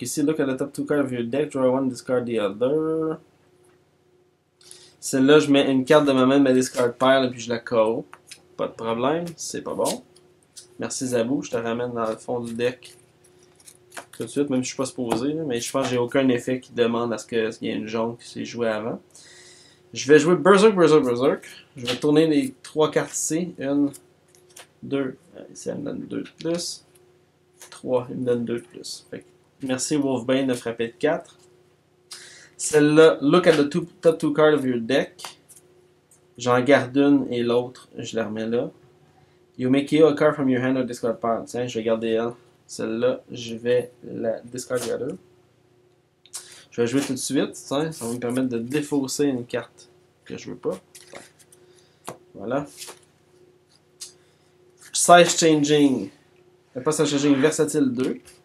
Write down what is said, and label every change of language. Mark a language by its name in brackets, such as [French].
[English] Ici, look at the top 2 cards of your deck. Draw one, discard the other. [French] Celle-là, je mets une carte de ma main de ma discard pile et puis je la KO. Pas de problème, c'est pas bon. Merci Zabou, je te ramène dans le fond du deck tout de suite, même si je suis pas supposé, mais je pense que j'ai aucun effet qui demande à ce qu'il y ait une jaune qui s'est jouée avant. Je vais jouer Berserk. Je vais tourner les 3 cartes ici. 1, 2, ici elle me donne 2 de plus. 3, il me donne 2 de plus. Fait que, merci Wolfbane de frapper de 4. [English] Celle-là, look at the top 2 cards of your deck. [French] J'en garde une et l'autre, je la remets là. [English] You may KO a card from your hand or discard pile. [French] Tiens, je vais garder elle. Celle-là, je vais la discard [English] the other. [French] Je vais jouer tout de suite. Tiens, ça va me permettre de défausser une carte que je veux pas. Voilà. Size Changing. Pas Size Changing Versatile 2.